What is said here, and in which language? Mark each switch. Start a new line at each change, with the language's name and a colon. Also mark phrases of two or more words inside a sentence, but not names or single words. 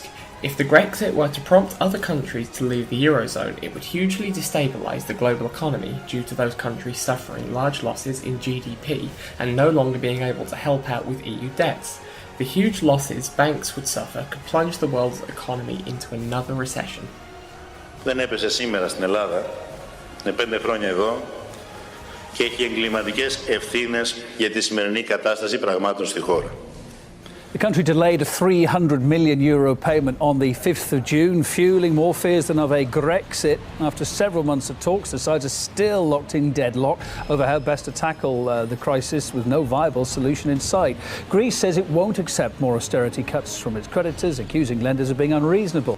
English: If the Brexit were to prompt other countries to leave the Eurozone, it would hugely destabilise the global economy due to those countries suffering large losses in GDP and no longer being able to help out with EU debts. The huge losses banks would suffer could plunge the world's economy into another recession.
Greek: Δεν έπεσε σήμερα στην Ελλάδα, είναι 5 χρόνια εδώ και έχει εγκληματικές ευθύνες για τη σημερινή κατάσταση πραγμάτων στη χώρα.
English: The country delayed a €300 million payment on the 5th of June, fueling more fears than of a Grexit. After several months of talks, the sides are still locked in deadlock over how best to tackle the crisis with no viable solution in sight. Greece says it won't accept more austerity cuts from its creditors, accusing lenders of being unreasonable.